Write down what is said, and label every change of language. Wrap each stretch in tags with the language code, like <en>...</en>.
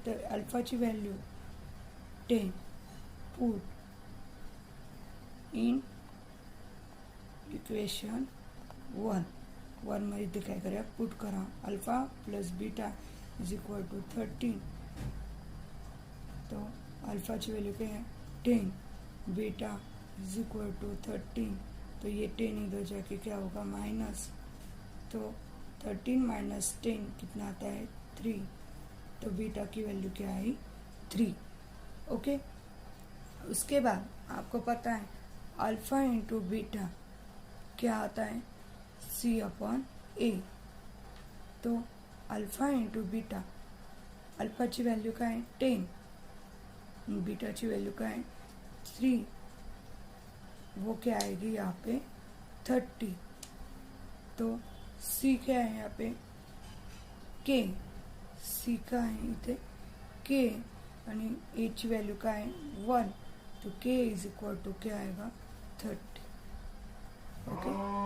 <mr>तर अल्फाची value 10 put in equation 1 मध्ये काय करा पुट करा.</mr> <hi>Alpha plus beta is equal to 13. तो अल्फाची वैल्यू क्या है 10, बीटा इज इक्वल टू 13. तो ये 10 इधर जाके क्या होगा माइनस. तो 13 माइनस 10 कितना आता है 3. तो बीटा की वैल्यू क्या आई 3. ओके. उसके बाद आपको पता है अल्फा इंटू बीटा क्या आता है C अपॉन A.</hi> <mr>तो अल्फा इंटू बीटा, अल्फाची वैल्यू काय आहे 10, बीटाची वैल्यू काय आहे 3.</mr> <hi>वो क्या आएगी यहाँ पे 30. तो C क्या है यहाँ पे K. C का है</hi> <mr>इथे K आणि A ची वैल्यू काय आहे 1.</mr> <hi>तो K इज इक्वल टू क्या आएगा 30. ओके.</hi>